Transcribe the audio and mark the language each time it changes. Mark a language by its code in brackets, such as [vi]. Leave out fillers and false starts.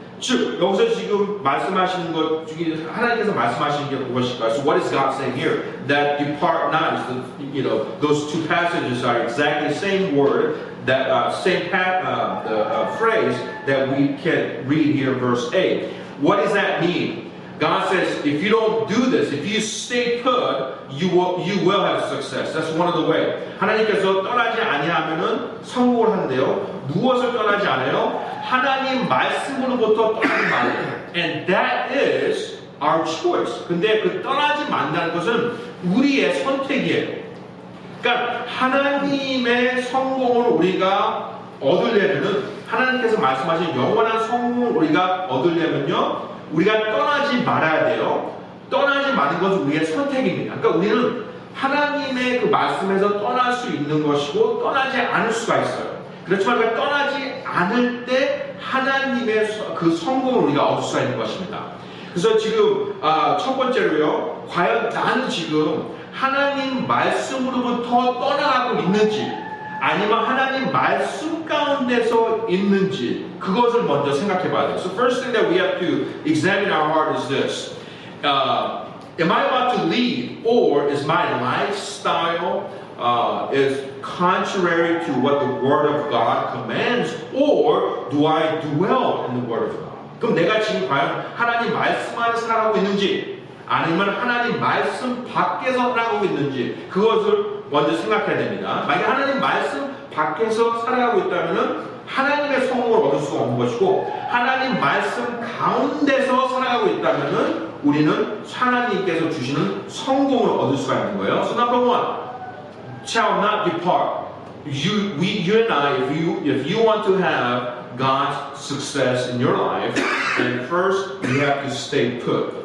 [ko] 즉 여기서 지금 말씀하시는 것 중에 하나님께서 말씀하시는 게 무엇일까요? [en] So what is God saying here? That depart not is the, those two passages are exactly the same word, that the phrase that we can read here, verse 8. What does that mean? God says, if you don't do this, if you stay put, you will have success. That's one of the ways. [ko] 하나님께서 떠나지 아니하면은 성공을 한대요. 무엇을 떠나지 않아요? 하나님 말씀으로부터 떠나지 말아요. [en] And that is our choice. [ko] 근데 그 떠나지 말라는 것은 우리의 선택이에요. 그러니까 하나님의 성공을 우리가 얻으려면은, 하나님께서 말씀하신 영원한 성공을 우리가 얻으려면요, 우리가 떠나지 말아야 돼요. 떠나지 마는 것은 우리의 선택입니다. 그러니까 우리는 하나님의 그 말씀에서 떠날 수 있는 것이고 떠나지 않을 수가 있어요. 그렇지만 우리가 떠나지 않을 때 하나님의 그 성공을 우리가 얻을 수가 있는 것입니다. 그래서 지금 첫 번째로요, 과연 나는 지금 하나님 말씀으로부터 떠나가고 있는지, 아니면 하나님 말씀 가운데서 있는지, 그것을 먼저 생각해 봐야 돼요. [en] So first thing that we have to examine our heart is this. Am I about to lead, or is my lifestyle is contrary to what the Word of God commands, or do I dwell in the Word of God? [ko] 그럼 내가 지금 과연 하나님 말씀 안에 살아가고 있는지, 아니면 하나님 말씀 밖에서 살아가고 있는지, 그것을 먼저 생각해야 됩니다. 만약에 하나님 말씀 밖에서 살아가고 있다면 하나님의 성공을 얻을 수가 없는 것이고, 하나님 말씀 가운데서 살아가고 있다면 우리는 하나님께서 주시는 성공을 얻을 수가 있는 거예요. [en] So number one, shall not depart. You and I, if you want to have God's success in your life, then first you have to stay put.